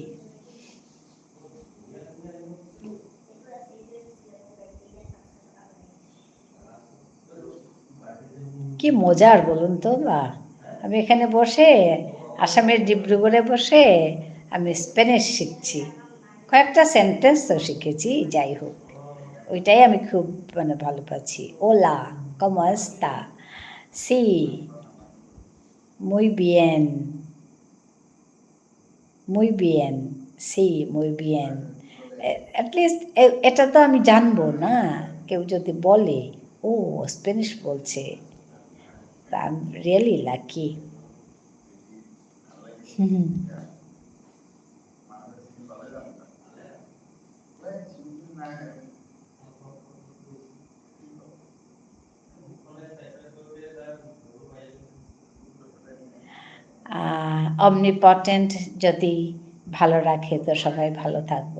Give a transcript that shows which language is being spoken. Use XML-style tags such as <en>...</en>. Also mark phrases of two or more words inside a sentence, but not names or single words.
<bn>কি মজার বলুন তো বা, আমি এখানে বসে আসামের ডিব্রুগড়ে বসে আমি স্প্যানিশ শিখছি, কয়েকটা সেন্টেন্স তো শিখেছি, যাই হোক ওইটাই আমি খুব মানে ভালো পাচ্ছি।</bn> <es>Hola, ¿cómo está? সি, muy bien, muy bien, সি, muy bien।</es> <bn>অ্যাটলিস্ট এটা তো আমি জানবো না, কেউ যদি বলে ও স্প্যানিশ বলছে,</bn> <en>I am really lucky.</en> <bn>হুম, অমনিপটেন্ট যদি ভালো রাখে তো সবাই ভালো থাকবো।</bn>